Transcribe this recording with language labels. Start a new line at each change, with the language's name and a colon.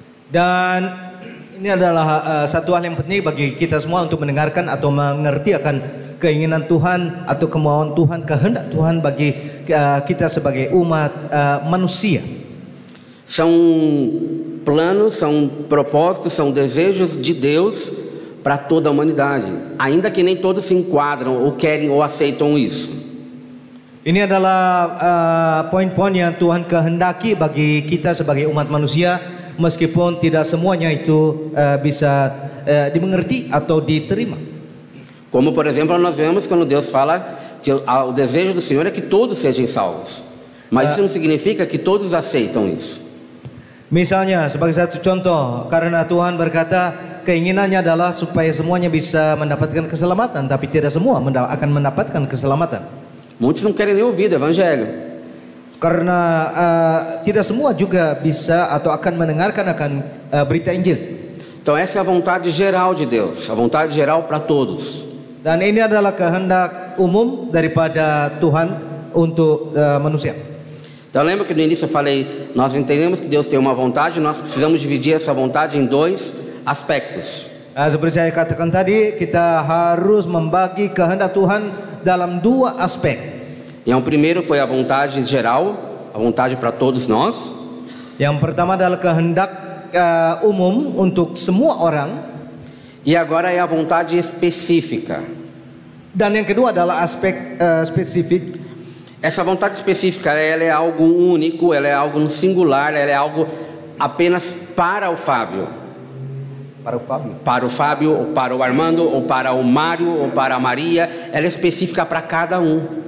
Indonesian: Dan ini adalah satu hal yang penting bagi kita semua untuk mendengarkan atau mengerti akan keinginan Tuhan atau kemauan Tuhan, kehendak Tuhan bagi kita sebagai umat manusia.
Portuguese: São planos, são propósitos, são desejos de Deus para toda a humanidade, ainda que nem todos se enquadram ou querem ou aceitam isso.
Indonesian: Ini adalah poin-poin yang Tuhan kehendaki bagi kita sebagai umat manusia, meskipun tidak semuanya itu bisa dimengerti atau diterima.
Portuguese: Como, por exemplo, nós vemos quando Deus fala que o desejo do Senhor é que todos sejam salvos. Mas isso não significa que todos aceitam isso.
Indonesian: Misalnya, sebagai satu contoh, karena Tuhan berkata keinginannya adalah supaya semuanya bisa mendapatkan keselamatan, tapi tidak semua akan mendapatkan keselamatan.
Portuguese: Muitos não querem nem ouvir do Evangelho.
Indonesian: Karena tidak semua juga bisa atau akan mendengarkan akan berita Injil.
Portuguese: Então essa é a vontade geral de Deus, a vontade geral para todos.
Indonesian: Dan ini adalah kehendak umum daripada Tuhan untuk manusia.
Portuguese: Então lembra que no início eu falei, nós entendemos que Deus tem uma vontade, nós precisamos dividir essa vontade em dois aspectos.
Indonesian: Seperti saya katakan tadi, kita harus membagi kehendak Tuhan dalam dua aspek.
Portuguese: Então o primeiro foi a vontade geral, a vontade para todos nós.
Indonesian: Yang pertama adalah kehendak umum untuk semua orang.
Portuguese: E agora é a vontade específica.
Indonesian: Dan yang kedua adalah aspek spesifik.
Portuguese: Essa vontade específica, ela é algo único, ela é algo singular, ela é algo apenas para o Fábio. Para o Fábio? Para o Fábio, ou para o Armando, ou para o Mário, ou para a Maria. Ela é específica para cada um.